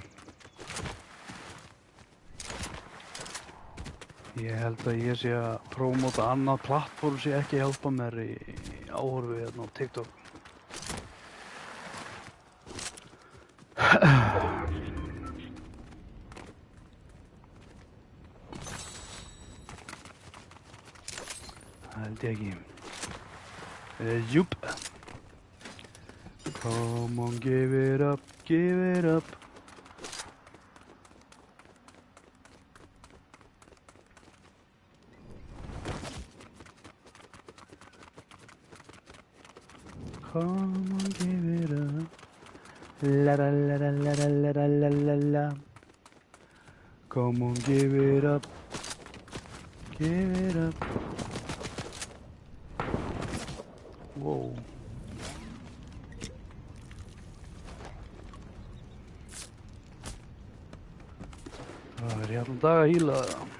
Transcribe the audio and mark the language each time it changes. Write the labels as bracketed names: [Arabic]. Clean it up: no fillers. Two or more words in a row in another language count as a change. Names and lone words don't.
[Icelandic] Ég held að ég sé að prómóta annað plattform sé ekki að hjálpa mér í áhorfi hérna á TikTok. Það held ég ekki. Júp. [English] Come on, give it up. Give it up. Come on, give it up. La la la la la la la la la la. Come on, give it up. Give it up. Whoa. [Icelandic] Það er allan dag að hýla það.